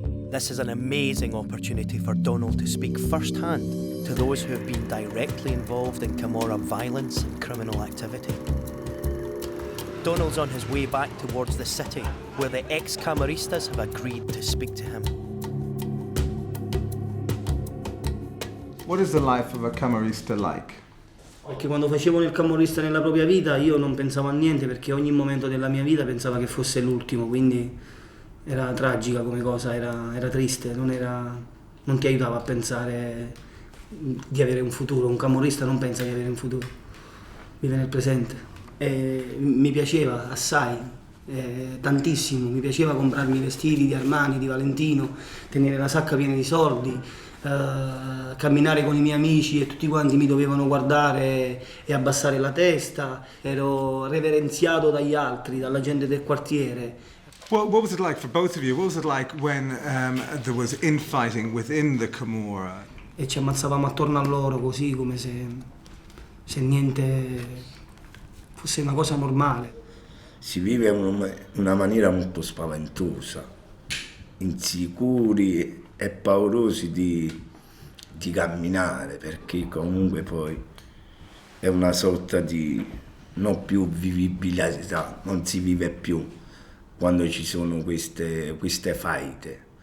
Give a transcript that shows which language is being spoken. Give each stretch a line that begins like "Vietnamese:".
English: This is an amazing opportunity for Donal to speak firsthand to those who have been directly involved in Camorra violence and criminal activity. Donal's on his way back towards the city, where the ex-Camoristas have agreed to speak to him. What is the life of a Camorrista like?
Italian: Perché quando facevo il camorrista nella propria vita io non pensavo a niente, perché ogni momento della mia vita pensavo che fosse l'ultimo, quindi era tragica come cosa, era triste, non ti aiutava a pensare di avere un futuro. Un camorrista non pensa di avere un futuro, vive nel presente. E mi piaceva assai, tantissimo, mi piaceva comprarmi i vestiti di Armani, di Valentino, tenere la sacca piena di soldi, camminare con i miei amici e tutti quanti mi dovevano guardare e abbassare la testa. Ero reverenziato dagli altri, dalla gente del quartiere.
English: What was it like for both of you? What was it like when there was infighting within the Camorra?
Italian: E ci ammazzavamo attorno a loro così, come se niente fosse una cosa normale. Si vive in una maniera molto spaventosa, insicuri e paurosi di camminare, perché comunque poi è una sorta di non più vivibilità, non si vive più quando ci sono queste faide.